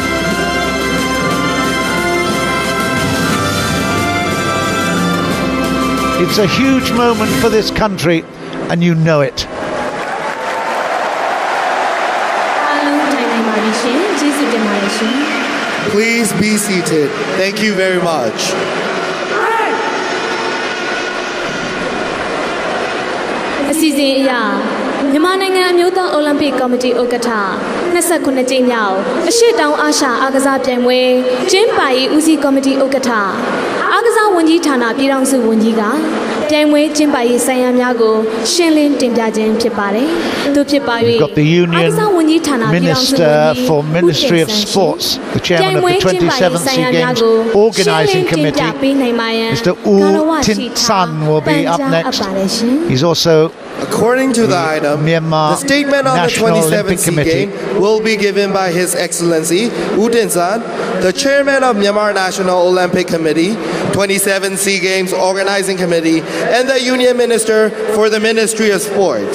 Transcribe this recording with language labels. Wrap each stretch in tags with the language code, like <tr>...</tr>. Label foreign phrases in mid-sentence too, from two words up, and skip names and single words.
<en>It's a huge moment for this country, and you know it. Please be seated. Thank you very much.</en> <my>Myanmar နိုင်ငံအမျိုးသားအိုလံပစ်ကော်မတီဥက္ကဋ္ဌ29ကြိမ်မြောက်အရှေ့တောင်အာရှအားကစားပြိုင်ပွဲကျင်းပရေးဦးစီးကော်မတီဥက္ကဋ္ဌအားကစားဝန်ကြီးဌာနပြည်ထောင်စုဝန်ကြီးကပြိုင်ပွဲကျင်းပရေးဆိုင်ရာများကိုရှင်းလင်းတင်ပြခြင်းဖြစ်ပါတယ်။သူဖြစ်ပါ၍</my> <en>got the Union Minister for Ministry of Sports, the chairman of the 27th Sea Games Organising Committee, Mr. Tin San will be up next. He's also according to the item, the statement on the 27th Sea Games will be given by His Excellency Tin San, the chairman of Myanmar National Olympic Committee, 27th Sea Games Organizing Committee, and the Union Minister for the Ministry of Sports.</en>